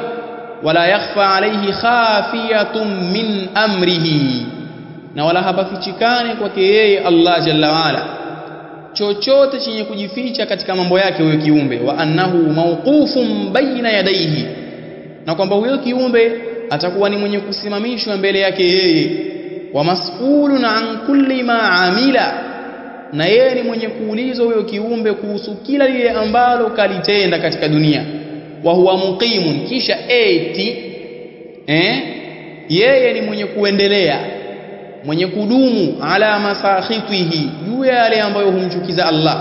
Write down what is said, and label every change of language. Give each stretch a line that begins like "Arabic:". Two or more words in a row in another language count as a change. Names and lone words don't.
Arabic: ولا يخفى عليه خافية من أمره,
Swahili: na wala hapafichikane kwake yeye Allah
Arabic: جل وعلا
Swahili: chochote chenye kujificha katika mambo yake huyo kiumbe.
Arabic: وأنه موقوف بين يديه,
Swahili: na kwamba huyo kiumbe atakuwa ni mwenye kusimamishwa mbele yake yeye.
Arabic: ومسؤول عن كل ما عمل,
Swahili: na yeye ni mwenye kuulizwa huyo kiumbe kuhusu kila lile ambalo kalitenda katika dunia.
Arabic: وهو مقيم,
Swahili: kisha yeye ni mwenye kuendelea, mwenye kudumu
Arabic: على مساخطه,
Swahili: juu ya yale ambayo humchukiza Allah.